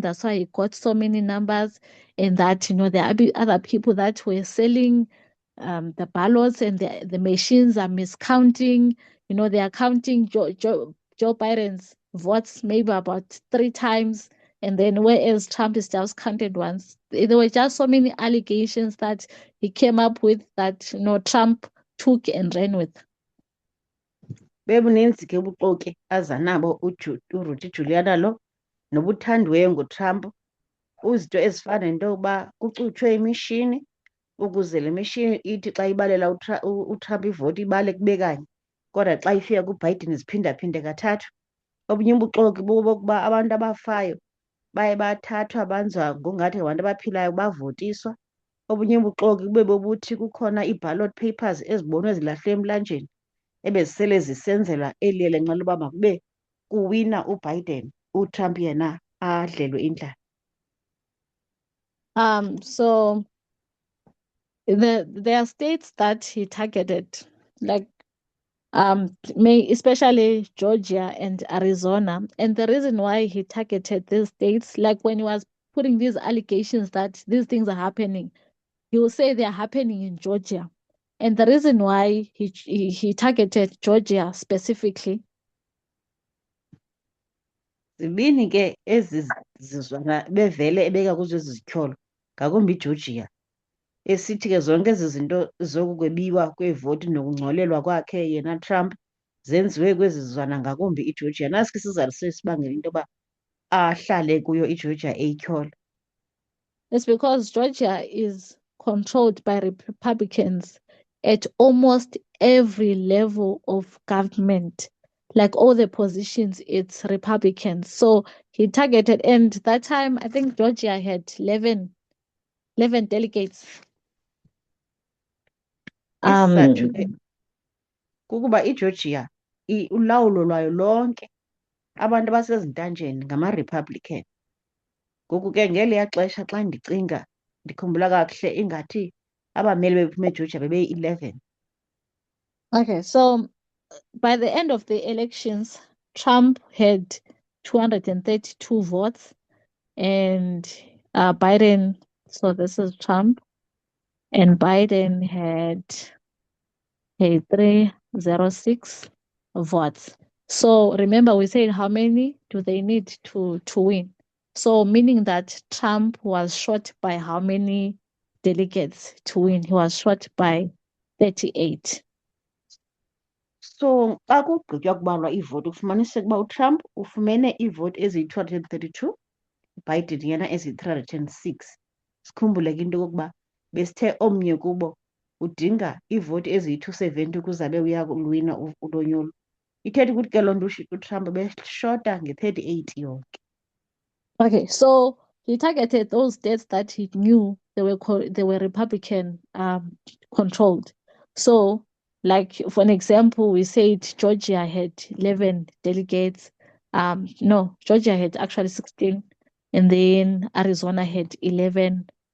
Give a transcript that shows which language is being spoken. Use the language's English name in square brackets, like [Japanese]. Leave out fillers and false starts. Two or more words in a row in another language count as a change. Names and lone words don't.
[English] That's why he got so many numbers, and that there are other people that were selling the ballots, and the machines are miscounting. They are counting Joe Biden's votes maybe about 3 times, and then whereas Trump is just counted once. There were just so many allegations that he came up with that Trump took and ran with. [Xhosa] Bebuninzi ke ubuxoki aza nabo uRudy Giuliani lo nobuthandiweyo nguTrump. Uzinto ezifana nento yokuba kucutshwe imishini ukuze le mishini ithi xa ibalela uTrump ivoti ibale kube kanye, kodwa xa ifika kuBiden ziphindaphinde kathathu. Obunye ubuxoki bokuba abantu abafayo baye bathathwa banzwa ngongathi ngabantu abaphilayo bavotiswa. Obunye ubuxoki bube bobuthi kukhona ii- [English] ballot papers [Xhosa] ezibonwe zilahlwe emlanjeni ebezisele zisenzelwa eli lenxa loba makube kuwina uBiden, uTrump yena adlelwe indlala. [English] So there are states that he targeted, like especially Georgia and Arizona. And the reason why he targeted these states, like when he was putting these allegations that these things are happening, he will say they are happening in Georgia. And the reason why he targeted Georgia specifically. [Xhosa] Zibini ke ezi zizwana bevele ebeka kuzo ezi zityholo, ngakumbi iGeorgia, esithi ke zonke ezi zinto zokukwebiwa kweevoti nokungcolelwa kwakhe yena Trump zenziwe kwezi zizwana, ngakumbi iGeorgia. Nasikho isizathu sesibangela into yoba ahlale kuyo iGeorgia eyityhola. [English] It's because Georgia is controlled by Republicans at almost every level of government. Like all the positions, it's Republicans. So he targeted, and that time, I think Georgia had 11 delegates. [Xhosa] Isizathu ke kukuba iGeorgia ulawulo lwayo lonke abantu abasezintanjeni ngamaRepublican. Ngoku ke ngeliya xesha xa ndicinga ndikhumbula kakuhle ingathi abameli bephuma eGeorgia bebeyi-11. [English] Okay, so by the end of the elections, Trump had 232 votes, and Biden, so this is Trump, and Biden had 306 votes. So remember, we said how many do they need to win? So meaning that Trump was short by how many delegates to win? He was short by 38. [Xhosa] So xa kugqitywa kubalwa iivoti kufumaniseka uba uTrump ufumene iivoti eziyi-232, uBiden yena eziyi-306. Sikhumbule ke into yokokuba besithe omnye kubo udinga iivoti eziyi-270 ukuze abe uyakulwina ulonyulo. Ithetha ukuthi ke loo nto uTrump beshota nge-38 yonke. [English] Okay, so he targeted those states that he knew they were Republican controlled. So, like for an example, we said Georgia had 11 delegates. No, Georgia had actually 16, and then Arizona had 11.